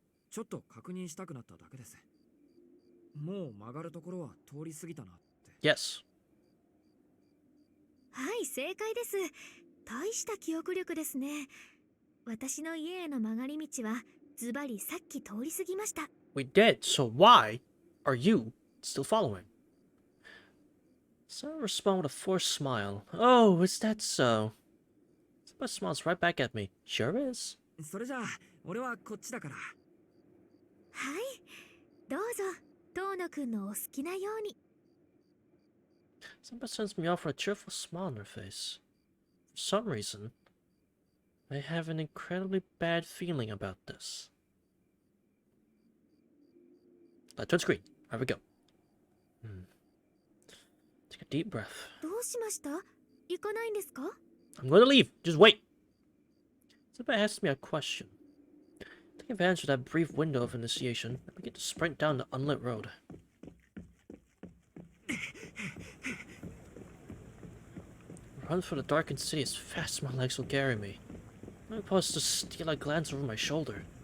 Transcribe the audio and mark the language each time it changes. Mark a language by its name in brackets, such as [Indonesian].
[Japanese] ちょっと確認したくなっただけです。もう曲がるところは通り過ぎたなって。 [English] Yes. [Japanese] はい、正解です。大した記憶力ですね。私の家への曲がり道はズバリさっき通り過ぎました。 [English] We did, so why are you still following? Sarah responded with a forced smile. Oh, is that so? Somebody smiles right back at me. Sure is. [Japanese] それじゃあ、俺はこっちだから。はい、どうぞ、遠野くんのお好きなように。 [English] Somebody sends me off with a cheerful smile on their face. For some reason, I have an incredibly bad feeling about this. Touch screen. There we go. Take a deep breath. [Japanese] どうしました？行かないんですか？ [English] I'm going to leave. Just wait. Somebody asked me a question. Take advantage of that brief window of initiation and begin to sprint down the unlit road. Run for the darkened city as fast as my legs will carry me. I'm supposed to steal a glance over my shoulder.